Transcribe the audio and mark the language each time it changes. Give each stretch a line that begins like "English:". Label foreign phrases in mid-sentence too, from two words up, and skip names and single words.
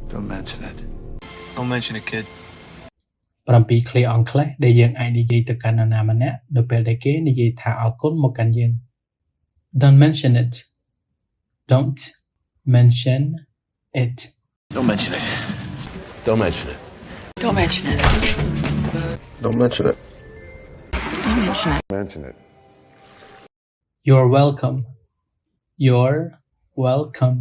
English: Don't mention it. Don't mention it, kid.
Khmer: 7 ឃ្លាអង់គ្លេសដែលយើងអាចនិយាយទៅកាន់នរណាម្នាក់នៅពេលដែលគេនិយាយថាអរគុណមកកាន់យើង
English: Don't mention it. Don't mention it. Don't mention it. Don't mention it. Don't mention it. Don't mention it. Don't mention it. Mention it. You're welcome. You're welcome.